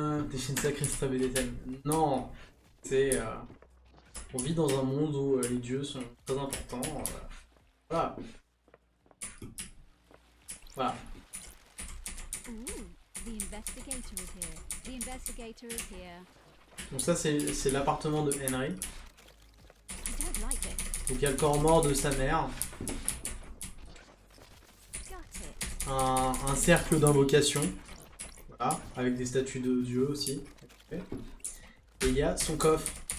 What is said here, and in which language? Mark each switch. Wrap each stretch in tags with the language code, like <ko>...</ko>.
<fr>Des chaînes sacrées extraver des thèmes. Non, c'est on vit dans un monde où les dieux sont très importants. Voilà. Voilà.</fr> <en>Ooh, the investigator is here. The investigator is here.</en> <fr>Donc ça c'est l'appartement de Henry.</fr> <en>I don't like this.</en> <fr>Donc il y a le corps mort de sa mère.</fr> <en>Got it.</en> <fr>Un cercle d'invocation. Voilà, avec des statues de dieux aussi. Et il y a son coffre.</fr>